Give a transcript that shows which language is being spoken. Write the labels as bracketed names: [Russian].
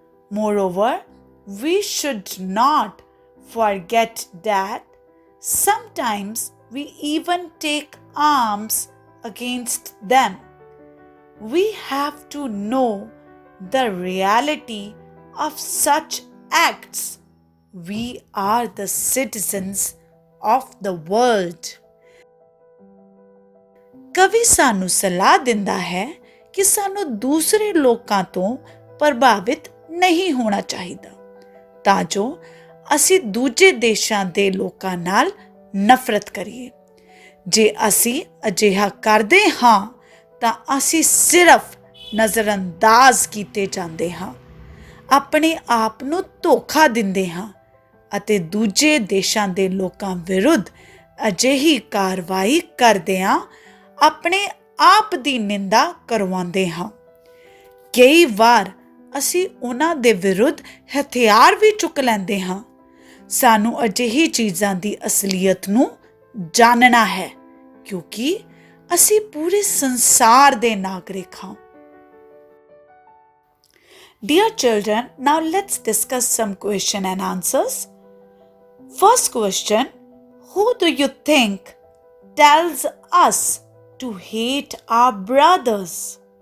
[English] Moreover, we should not forget that sometimes we even take arms against them. We have to know the reality of such acts. We are the citizens of the world. [Punjabi] ਕਵੀ ਸਾਨੂੰ ਸਲਾਹ ਦਿੰਦਾ ਹੈ ਕਿ ਸਾਨੂੰ ਦੂਸਰੇ ਲੋਕਾਂ ਤੋਂ ਪ੍ਰਭਾਵਿਤ ਨਹੀਂ ਹੋਣਾ ਚਾਹੀਦਾ ਤਾਂ ਜੋ ਅਸੀਂ ਦੂਜੇ ਦੇਸ਼ਾਂ ਦੇ ਲੋਕਾਂ ਨਾਲ ਨਫ਼ਰਤ ਕਰੀਏ। ਜੇ ਅਸੀਂ ਅਜਿਹਾ ਕਰਦੇ ਹਾਂ ਤਾਂ ਅਸੀਂ ਸਿਰਫ ਨਜ਼ਰਅੰਦਾਜ਼ ਕੀਤੇ ਜਾਂਦੇ ਹਾਂ, ਆਪਣੇ ਆਪ ਨੂੰ ਧੋਖਾ ਦਿੰਦੇ ਹਾਂ ਅਤੇ ਦੂਜੇ ਦੇਸ਼ਾਂ ਦੇ ਲੋਕਾਂ ਵਿਰੁੱਧ ਅਜਿਹੀ ਕਾਰਵਾਈ ਕਰਦਿਆਂ ਆਪਣੇ ਆਪ ਦੀ ਨਿੰਦਾ ਕਰਵਾਉਂਦੇ ਹਾਂ। ਕਈ ਵਾਰ ਅਸੀਂ ਉਹਨਾਂ ਦੇ ਵਿਰੁੱਧ ਹਥਿਆਰ ਵੀ ਚੁੱਕ ਲੈਂਦੇ ਹਾਂ। ਸਾਨੂੰ ਅਜਿਹੀ ਚੀਜ਼ਾਂ ਦੀ ਅਸਲੀਅਤ ਨੂੰ ਜਾਣਨਾ ਹੈ ਕਿਉਂਕਿ ਅਸੀਂ ਪੂਰੇ ਸੰਸਾਰ ਦੇ ਨਾਗਰਿਕ ਹਾਂ। [English] Dear children, now let's discuss some question and answers. First question, who do you think tells us to hate our brothers?